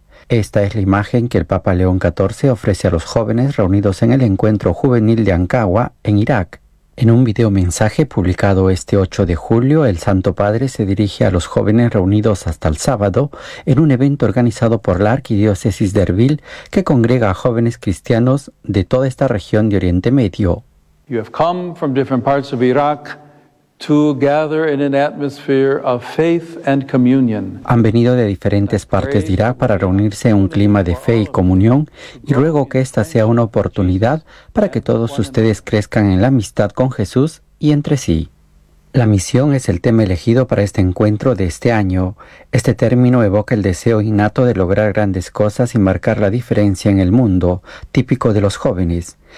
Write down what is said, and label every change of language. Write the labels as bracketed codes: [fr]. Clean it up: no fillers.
[es] Esta es la imagen que el Papa León XIV ofrece a los jóvenes reunidos en el Encuentro Juvenil de Ankawa, en Irak. En un video mensaje publicado este 8 de julio, el Santo Padre se dirige a los jóvenes reunidos hasta el sábado en un evento organizado por la Arquidiócesis de Erbil que congrega a jóvenes cristianos de toda esta región de Oriente Medio. [en] You have come from different parts of Iraq to gather in an atmosphere of faith and communion. [es] Han venido de diferentes partes de Irak para reunirse en un clima de fe y comunión, y ruego que esta sea una oportunidad para que todos ustedes crezcan en la amistad con Jesús y entre sí. La misión es el tema elegido para este encuentro de este año. Este término evoca el deseo innato de lograr grandes cosas y marcar la diferencia en el mundo, típico de los jóvenes.